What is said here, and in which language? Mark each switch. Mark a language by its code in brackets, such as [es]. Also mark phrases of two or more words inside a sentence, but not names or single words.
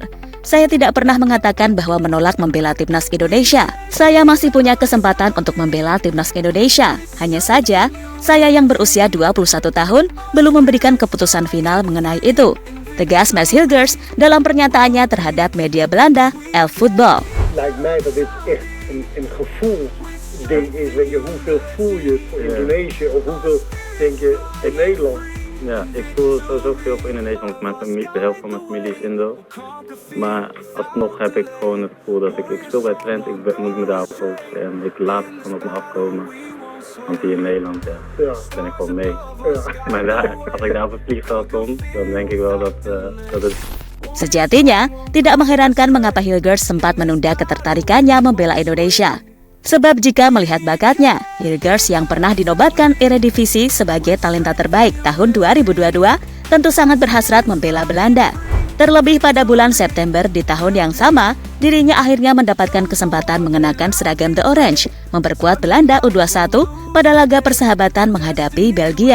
[id] Saya tidak pernah mengatakan bahwa menolak membela timnas Indonesia. Saya masih punya kesempatan untuk membela timnas Indonesia. Hanya saja, saya yang berusia 21 tahun belum memberikan keputusan final mengenai itu, tegas Mads Hilgers dalam pernyataannya terhadap media Belanda, Elf Football. [nl] Lijkt mij dat dit echt een gevoel ding is. Weet je, hoeveel voel je voor Indonesië of hoeveel denk je in Nederland? Ja, ik voel sowieso veel voor Indonesië, want mijn familie, de helft van mijn familie is Indo. Maar alsnog heb ik gewoon het gevoel dat ik speel bij Twente, ik moet me daarop focussen en ik laat het gewoon op me afkomen. Want hier in Nederland ben ik gewoon mee. Ja. Maar als ik daar op het vliegveld kom, dan denk ik wel dat het... [id] Sejatinya, tidak mengherankan mengapa Hilgers sempat menunda ketertarikannya membela Indonesia. Sebab jika melihat bakatnya, Hilgers yang pernah dinobatkan Eredivisie sebagai talenta terbaik tahun 2022 tentu sangat berhasrat membela Belanda. Terlebih pada bulan September di tahun yang sama, dirinya akhirnya mendapatkan kesempatan mengenakan seragam The Orange, memperkuat Belanda U21 pada laga persahabatan menghadapi Belgia.